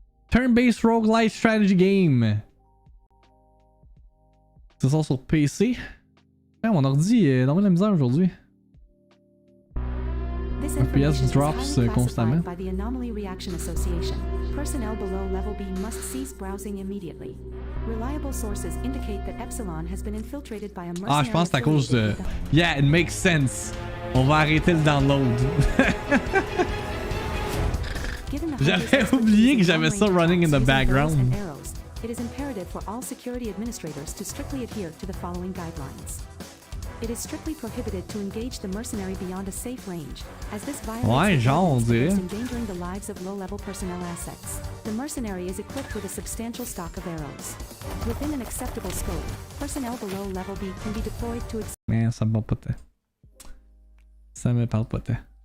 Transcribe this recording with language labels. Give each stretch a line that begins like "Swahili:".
English: Turn-based roguelite strategy game.
French: Ça sort sur PC. Mon ordi est dans la misère aujourd'hui. FPS drops constamment.
English: By the Anomaly Reaction Association. Personnel below level B must cease browsing immediately. Reliable sources indicate that Epsilon has been infiltrated by a mercenary.
French: Ah, je pense que c'est à cause de...
English: Yeah, it makes sense.
French: On va arrêter le download. J'avais oublié que j'avais ça
English: running in the background. It is imperative for all security administrators to strictly adhere to the following guidelines. It is strictly prohibited to engage the mercenary beyond a safe range, as this violates endangering the lives of low-level personnel assets. The mercenary is equipped with a substantial stock of arrows. Within an acceptable scope, personnel below level B can be deployed to...
French: Mais ça me parle pas tant. Ça me parle pas tant.